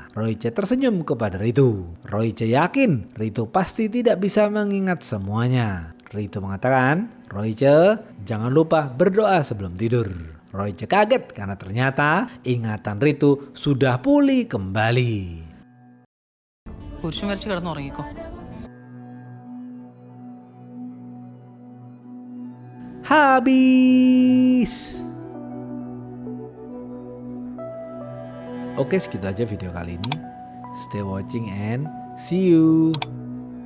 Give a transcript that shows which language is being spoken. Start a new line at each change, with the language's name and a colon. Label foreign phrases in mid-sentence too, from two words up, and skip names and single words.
Indonesian: Roiche tersenyum kepada Ritu. Roiche yakin Ritu pasti tidak bisa mengingat semuanya. Ritu mengatakan, Roiche, jangan lupa berdoa sebelum tidur. Roiche kaget karena ternyata ingatan Ritu sudah pulih kembali.
Malayalam: കുരിശും വരച്ച് കിടന്നുറങ്ങിക്കോ.
Indonesian: Habis. Oke, segitu aja video kali ini.
English: Stay watching and see you.